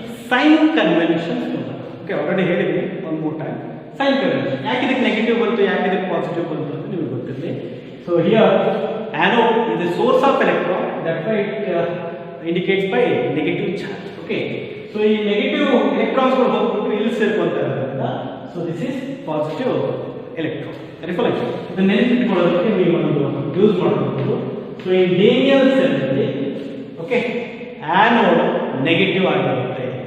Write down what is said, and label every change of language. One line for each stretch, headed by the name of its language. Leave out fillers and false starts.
English: Sign convention. Okay, already
Kannada: ಹೇಳಿದ್ವಿ ಒಂದು ಮೂರು
English: Time.
Kannada: ಸೈನ್ ಕನ್ವೆನ್ಷನ್, ಯಾಕೆ ಇದಕ್ಕೆ ನೆಗೆಟಿವ್ ಬಂತು, ಯಾಕೆ ಇದಕ್ಕೆ ಪಾಸಿಟಿವ್ ಬಂತು ಅಂತ ನಿಮಗೆ ಗೊತ್ತಿರಲಿ.
English: So here anode is the source of electron, that why it indicates by negative charge. Okay, so ಈ negative electrons ಗಳು
Kannada: ಹೋಗ್ಬಿಟ್ಟು ಇಲ್ಲಿ ಸೇರ್ಕೊಂತಾರೋದ್ರಿಂದ
English: So this is positive electron.
Kannada: Reflection ಇದನ್ನ ನೆನಪಿಟ್ಕೊಳ್ಳೋದಕ್ಕೆ ನೀವು ಒಂದು ಯೂಸ್ ಮಾಡಬಹುದು. ಸೊ ಈ ಡೇನಿಯಲ್ ಸೆಲ್ ಅಲ್ಲಿ ಓಕೆ ಆನೋಡ್ ನೆಗೆಟಿವ್ ಆಗಿರುತ್ತೆ.